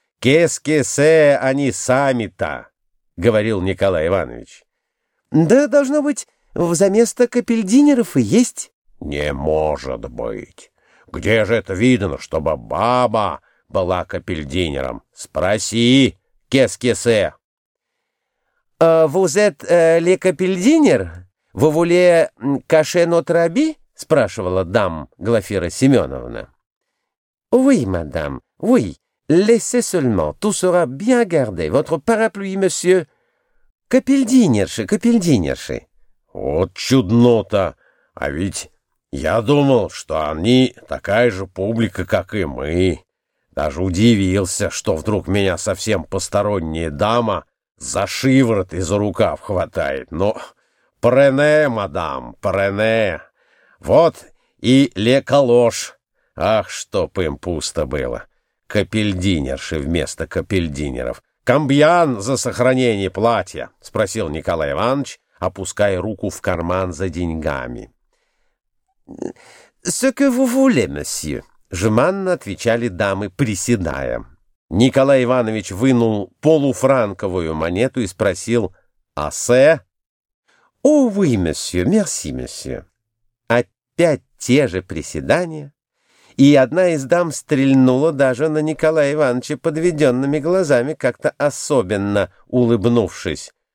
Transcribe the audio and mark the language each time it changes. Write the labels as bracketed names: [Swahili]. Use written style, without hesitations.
[Russian] Кес-кесе они сами-то?» — говорил Николай Иванович. «Да, должно быть, взаместо капельдинеров и есть». «Не может быть! Где же это видно, чтобы баба была капельдинером? Спроси, кес-кесе!» [French] «Vous êtes le capeldiner? Vous voulez cacher notre habit?» [Russian] — спрашивала дам Глафира Семеновна. [French] «Oui, madame, oui. Laissez seulement. Tout sera bien gardé. Votre parapluie, monsieur. [Russian] Капельдинерши, капельдинерши». «Вот чудно-то! А ведь... я думал, что они такая же публика, как и мы. Даже удивился, что вдруг меня совсем посторонняя дама за шиворот и за рукав хватает. Но прене, мадам, прене. Вот и леколож. Ах, чтоб им пусто было. Капельдинерши вместо капельдинеров. Камбьян за сохранение платья», — спросил Николай Иванович, опуская руку в карман за деньгами. [French] «Ce que vous voulez, monsieur», — [Russian] жеманно отвечали дамы, приседая. Николай Иванович вынул полуфранковую монету и спросил: «Асе?» [French] «О, oui, monsieur, merci, monsieur». [Russian] Опять те же приседания, и одна из дам стрельнула даже на Николая Ивановича подведенными глазами, как-то особенно улыбнувшись.